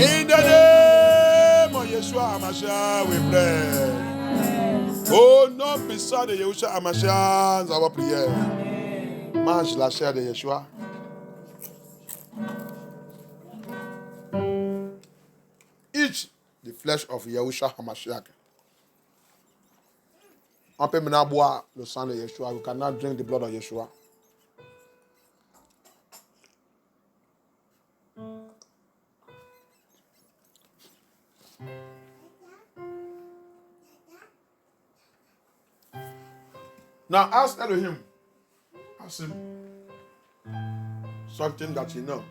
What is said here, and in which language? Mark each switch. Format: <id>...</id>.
<en>In the name of Yeshua HaMashiach, we pray.</en> <fr>Au nom puissant de Yeshua HaMashiach, nous avons prié. Mange la chair de Yeshua.</fr> <en>Eat the flesh of Yeshua HaMashiach.</en> <fr>On peut maintenant boire le sang de Yeshua.</fr> <en>We cannot drink the blood of Yeshua. Now ask Elohim. Ask him something that you know.</en>